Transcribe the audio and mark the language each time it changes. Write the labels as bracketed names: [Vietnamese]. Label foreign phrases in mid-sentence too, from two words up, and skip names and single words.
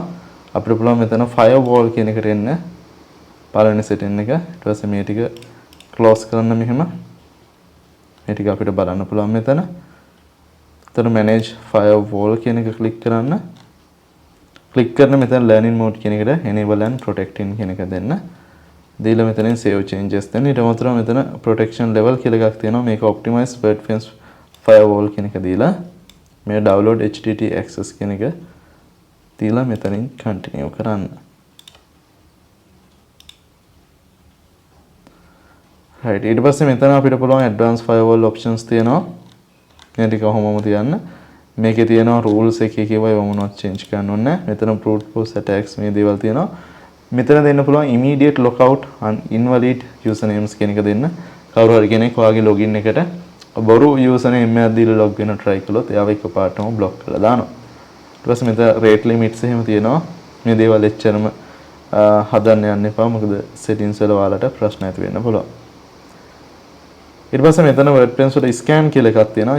[Sinhala] අපිට පුළුවන් මෙතන firewall කියන එකට එන්න. පළවෙනි setting එක. ඊට පස්සේ මේ ටික close කරන්න මෙහෙම. මේ ටික අපිට බලන්න පුළුවන් මෙතන. එතන [English] manage firewall [Sinhala] කියන එක click කරන්න. click කරන මෙතන [English] learning mode [Sinhala] කියන එකට [English] enable and protecting [Sinhala] කියන එක දෙන්න. දීලා මෙතනින් [English] save changes [Sinhala] දෙන්න. ඊට අමතරව මෙතන [English] protection level [Sinhala] කියලා එකක් තියෙනවා. මේක [English] optimize Wordfence firewall [Sinhala] කියන එක දීලා මේ [English] download http access [Sinhala] කියන එක දීලා මෙතනින් continue කරන්න. right ඊට පස්සේ මෙතන අපිට පුළුවන් [English] advanced firewall options [Sinhala] තියෙනවා. මේ ටික කොහොමද තියන්න. මේකේ තියෙනවා rules එකේ කියවා ඒව මොනවද change කරන්න ඕනේ නැහැ. මෙතන [English] brute force attacks [Sinhala] මේ දේවල් තියෙනවා. මෙතන දෙන්න පුළුවන් [English] immediate lockout and invalid usernames [Sinhala] කියන එක දෙන්න. කවුරු හරි කෙනෙක් ඔයාගේ login එකට බොරු username එකක් දීලා log වෙන try කළොත් එයාව එකපාරටම block කරලා දානවා. ඊට පස්සේ මෙතන [English] rate limits [Sinhala] එහෙම තියෙනවා. මේ දේවල් එච්චරම හදන්න යන්න එපා. මොකද settings වල ඔයාලට ප්‍රශ්න ඇති වෙන්න පුළුවන්. ඊට පස්සේ මෙතන Wordpress වල scan කියලා එකක් තියෙනවා.